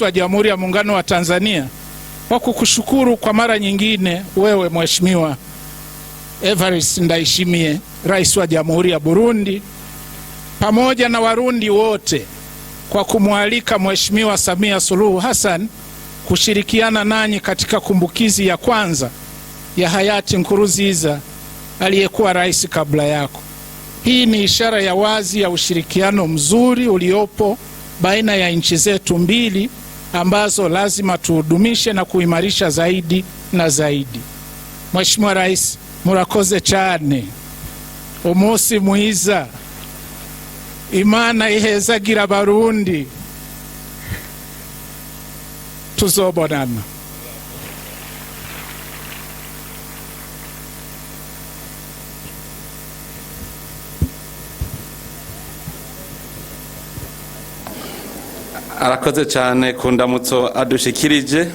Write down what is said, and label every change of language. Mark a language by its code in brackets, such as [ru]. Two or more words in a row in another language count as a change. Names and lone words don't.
[sw] wa Jamhuri ya Muungano wa Tanzania kwa kukushukuru kwa mara nyingine wewe Mheshimiwa Evariste Ndayishimiye, Rais wa Jamhuri ya Burundi, pamoja na Warundi wote kwa kumwalika Mheshimiwa Samia Suluhu Hassan kushirikiana nanyi katika kumbukizi ya kwanza ya hayati Nkurunziza aliyekuwa rais kabla yako. Hii ni ishara ya wazi ya ushirikiano mzuri uliopo baina ya nchi zetu mbili ambazo lazima tuhudumishe na kuimarisha zaidi na zaidi. Mheshimiwa Rais, [rn] murakoze cyane. Umunsi mwiza. Imana ihezagira Barundi. Tuzobonana. Arakoze cyane ku ndamutso adushikirije.